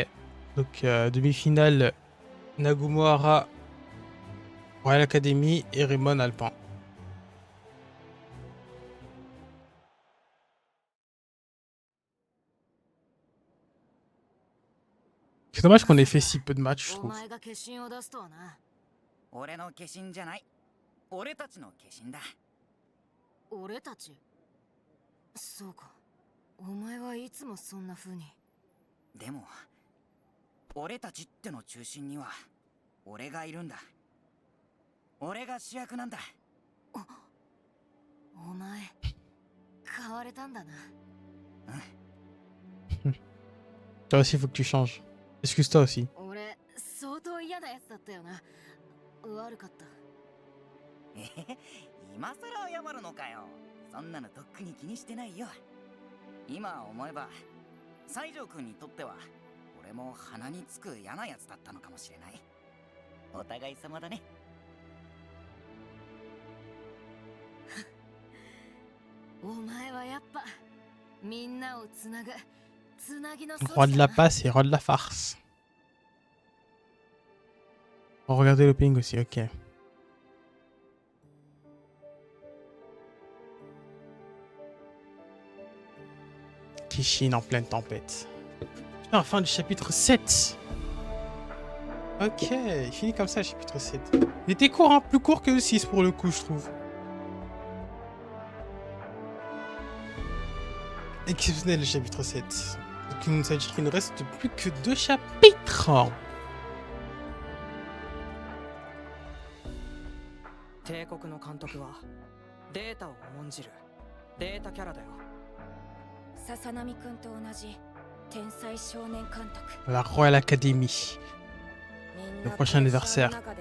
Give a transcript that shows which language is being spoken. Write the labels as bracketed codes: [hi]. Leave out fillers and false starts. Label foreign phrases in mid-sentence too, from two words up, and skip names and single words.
[fr] Donc demi-finale Nagomara Royal Academy et Raymond Alpin. C'est dommage qu'on ait fait si peu de matchs, je trouve. [ja] 俺の化身じゃない。俺たちの化身だ。俺たち？そうか。お前はいつもそんな風に。でも、俺たちっての中心には俺がいるんだ。俺が主役なんだ。お前変われたんだな。 [fr] Toi aussi, il faut que tu changes. Excuse-toi aussi. [ja] 俺相当嫌なやつだったよな。悪かった。今さら謝るのかよ。そんなのとっくに気にしてないよ。今思えば西条くんにとっては俺も鼻につく嫌なやつだったのかもしれない。お互い様だね。お前はやっぱみんなをつなぐつなぎの [fr] Roi de la passe et roi de la farce. On va regarder le ping aussi, ok. Kishin en pleine tempête. Putain, fin du chapitre 7. Ok, il finit comme ça le chapitre 7. Il était court, hein, plus court que le 6 pour le coup, je trouve. Exceptionnel le chapitre 7. Donc ça veut dire qu'il ne reste plus que 2 chapitres. [ja] 帝国の監督はデータを重んじるデータキャラだよ。笹波くんと同じ天才少年監督。 [fr] La Royal Academy. Le prochain anniversaire.